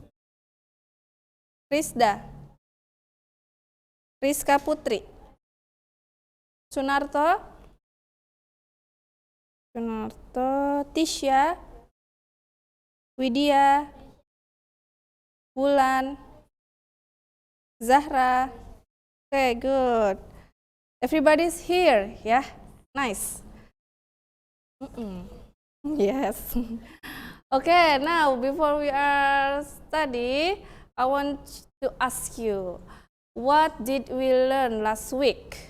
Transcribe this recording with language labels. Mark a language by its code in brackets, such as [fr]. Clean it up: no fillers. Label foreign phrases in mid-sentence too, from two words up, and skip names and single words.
[en] Rizda, Rizka Putri, Sunarto, Tisha, Widya, Bulan, Zahra. Okay, good. Everybody's here, yeah? Nice. Yes. Okay, now before we are study, I want to ask you, what did we learn last week?